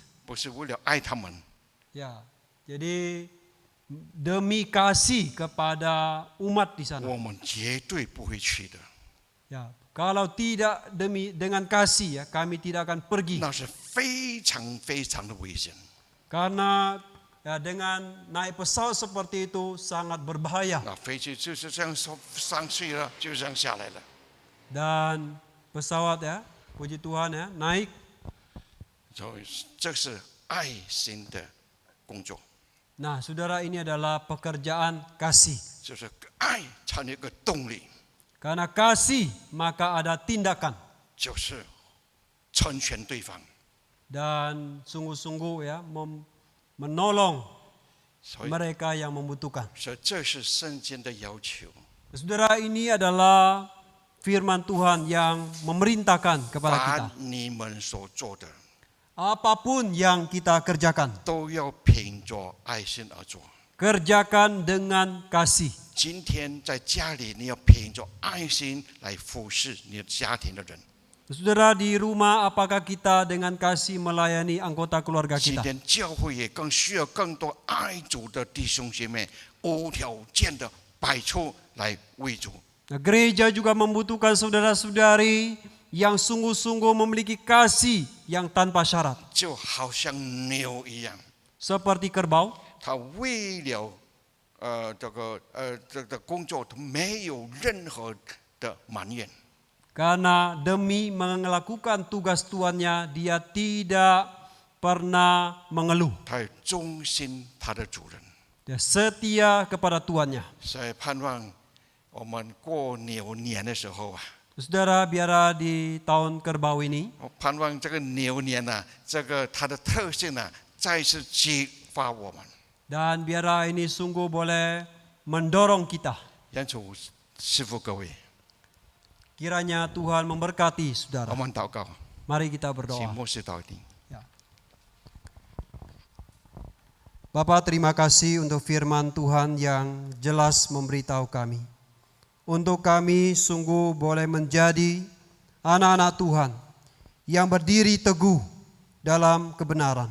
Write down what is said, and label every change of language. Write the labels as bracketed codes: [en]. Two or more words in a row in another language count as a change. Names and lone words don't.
[zh] 不是为了爱他们， [id] Ya, jadi demi kasih kepada umat di sana. [zh] 我们绝对不会去的。 [id] Ya, kalau tidak dengan kasih ya kami tidak akan pergi. [zh] 那是非常非常的危险。 [id] Karena ya dengan naik pesawat seperti itu sangat berbahaya [zh] 那飞机就是这样上去了，就这样下来了。 [id] dan pesawat ya puji Tuhan ya naik. [zh] 所以这是爱心的工作， [id] Nah, saudara, ini adalah pekerjaan kasih. [zh] 就是爱才有一个动力， [id] Karena kasih maka ada tindakan [zh] 就是成全对方。 [id] dan sungguh-sungguh ya menolong [zh] 所以， [id] mereka yang membutuhkan. [zh] 所以这是圣经的要求。 [id] Saudara, ini adalah firman Tuhan yang memerintahkan kepada kita. [zh] 把你们所做的 [id] Apapun yang kita kerjakan, [zh] 都要凭着爱心而做。 [id] kerjakan dengan kasih. [zh] 今天在家里，你要凭着爱心来服侍你的家庭的人。 [id] Saudara, di rumah apakah kita dengan kasih melayani anggota keluarga [zh] 今 [id] kita? [zh] 天教会也更需要更多爱主的弟兄姐妹，无条件的摆出来为主。 [id] Nah, gereja juga membutuhkan saudara-saudari yang sungguh-sungguh memiliki kasih yang tanpa syarat. [zh] 就好像牛一样， [id] Seperti kerbau, [zh] 他为了这个工作，他没有任何的埋怨。 [id] karena demi melakukan tugas tuannya, dia tidak pernah mengeluh. [zh] 他忠心他的主人， [id] Dia setia kepada tuannya. [zh] 所以盼望我们过牛年的时候啊， [id] Saudara, biarlah di tahun kerbau ini, [zh] 我盼望这个牛年呐、这个它的特性呢、再次激发我们， [id] dan biarlah ini sungguh boleh mendorong kita. [zh] 愿主赐福各位。 [id] Kiranya Tuhan memberkati [zh] 我 [id] saudara. [zh] 们祷告， [id] Mari kita [zh] 请 [id] berdoa. [zh] 牧师祷定。 [id] Ya. Bapak, terima kasih untuk firman Tuhan yang jelas memberitahu kami. Untuk kami sungguh boleh menjadi anak-anak Tuhan yang berdiri teguh dalam kebenaran.